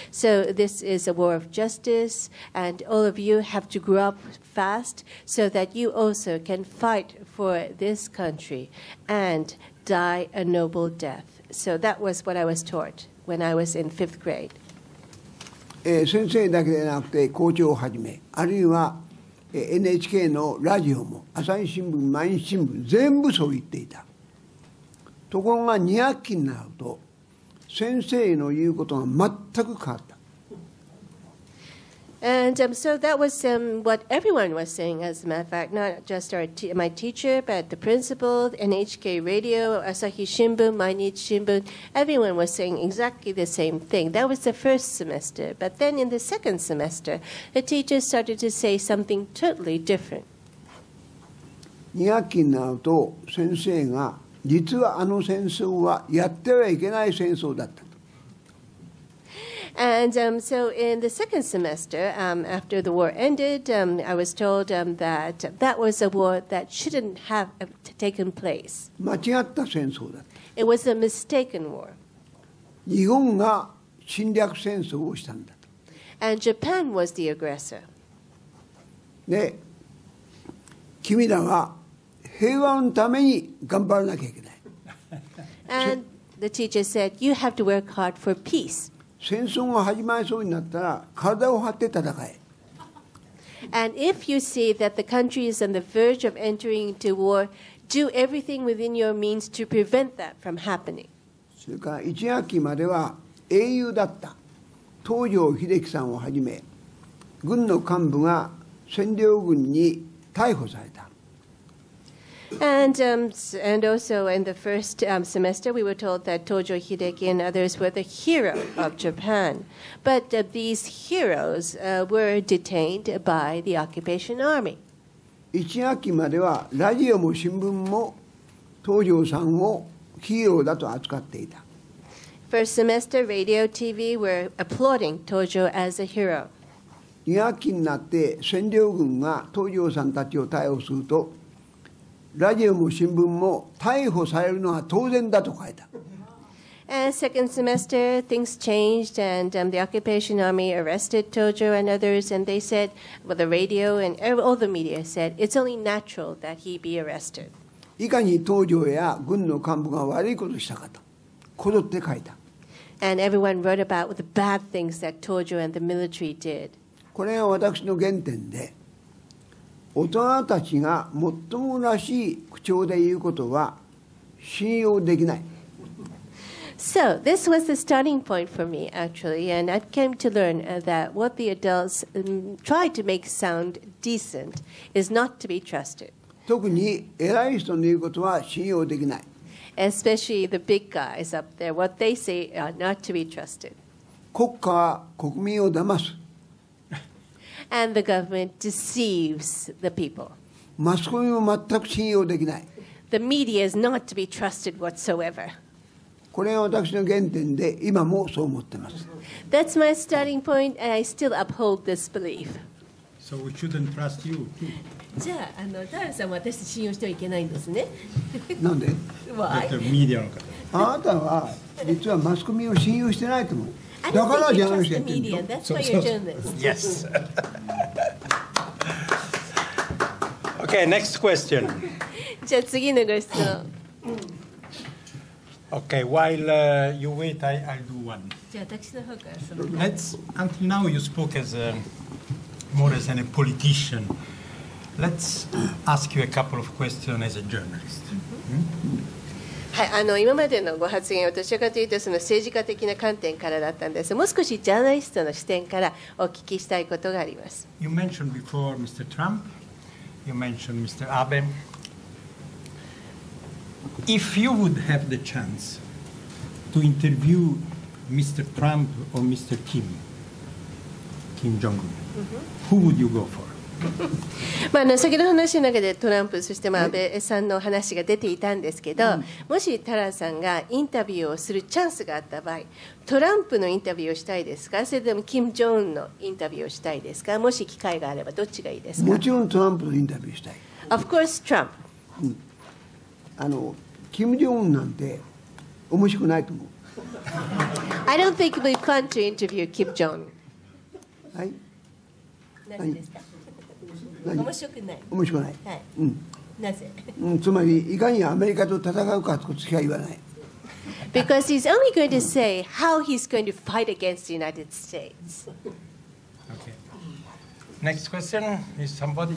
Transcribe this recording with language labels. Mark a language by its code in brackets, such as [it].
[en] So this is a war of justice, and all of you have to grow up fast so that you also can fight for this country and die a noble death. So that was what I was taught when I was in 5th grade. [ja] 先生だけでなくて校長をはじめ、あるいは NHK のラジオも朝日新聞、毎日新聞全部そう言っていた。ところが2学期になると先生の言うことが全く変わった。 [en] And so that was what everyone was saying, as a matter of fact, not just my teacher, but the principal, NHK Radio, Asahi Shimbun, Mainichi Shimbun, everyone was saying exactly the same thing. That was the first semester. But then in the second semester, the teachers started to say something totally different. [ja] 2学期になると先生が実はあの戦争はやってはいけない戦争だった。 [en] And so in the second semester, after the war ended, I was told that that was a war that shouldn't have taken place. [ja] 間違った戦争だった。 [en] It was a mistaken war. [ja] 日本が侵略戦争をしたんだと。 [en] And Japan was the aggressor. [ja] で、君らは平和のために頑張らなきゃいけない。 [en] And the teacher said, you have to work hard for peace. [ja] 戦争が始まりそうになったら体を張って戦え。 [en] And if you see that the country is on the verge of entering into war, do everything within your means to prevent that from happening. [ja] それから1学期までは英雄だった東條英機さんをはじめ軍の幹部が占領軍に逮捕された。 [en] And also in the first semester, we were told that Tojo Hideki and others were the hero of Japan. But these heroes were detained by the occupation army. [ja] 1学期まではラジオも新聞も東條さんをヒーローだと扱っていた。 [en] First semester, radio, TV were applauding Tojo as a hero. [ja] 2学期になって占領軍が東條さんたちを逮捕するとラジオも新聞も逮捕されるのは当然だと書いた。 [en] And second semester, things changed, and the occupation army arrested Tojo and others, and they said, well, the radio and all the media said, it's only natural that he be arrested. [ja] いかに東條や軍の幹部が悪いことをしたかとこぞって書いた。 [en] And everyone wrote about the bad things that Tojo and the military did. [ja] これが私の原点で、大人たちがもっともらしい口調で言うことは信用できない。 [en] So this was the starting point for me, actually, and I came to learn that what the adults try to make sound decent is not to be trusted. [ja] 特に偉い人の言うことは信用できない。 [en] Especially the big guys up there, what they say are not to be trusted. [ja] 国家は国民を騙す。 [en] And the government deceives the people. [ja] マスコミも全く信用できない。 [en] The media is not to be trusted whatsoever. [ja] これが私の原点で今もそう思っています。 [en] That's my starting point, and I still uphold this belief. So we shouldn't trust you. [ja] じゃあ、田原さんは私たち信用してはいけないんですね。なんで？ [en] Why? [ja] メディアの方。あなたは実はマスコミを信用してないと思う。だからジャーナリストやってるんでしょ。 [en] That's why you're doing this. Yes. Okay, next question. [ja] じゃあ次のご質問。 [en] Okay, while you wait, I'll do one. [ja] じゃあ私の方からその。 [en] Let's. Until now, you spoke as more as a politician. Let's ask you a couple of questions as a journalist. [ja] はい、今までのご発言はどちらかというとその政治家的な観点からだったんです。もう少しジャーナリストの視点からお聞きしたいことがあります。 [en] You mentioned before Mr. Trump. You mentioned Mr. Abe. If you would have the chance to interview Mr. Trump or Mr. Kim, Kim Jong-un, who would you go for? [ja] 先ほどの話の中でトランプ、そして安倍さんの話が出ていたんですけど、もしタラさんがインタビューをするチャンスがあった場合、トランプのインタビューをしたいですか、それともキム・ジョンウンのインタビューをしたいですか、もし機会があればどっちがいいですか。もちろんトランプのインタビューしたい。 [en] Of course, Trump. [ja] キム・ジョンウンなんて面白くないと思う。 [en] I don't think it would be fun to interview Kim Jong. [ja] はい。なぜですか。面白くない。面白くない。はい。なぜ。つまりいかにアメリカと戦うかということしか言わない。 [en] Because he's only going to say how he's going to fight against the United States. Okay. Next question is somebody.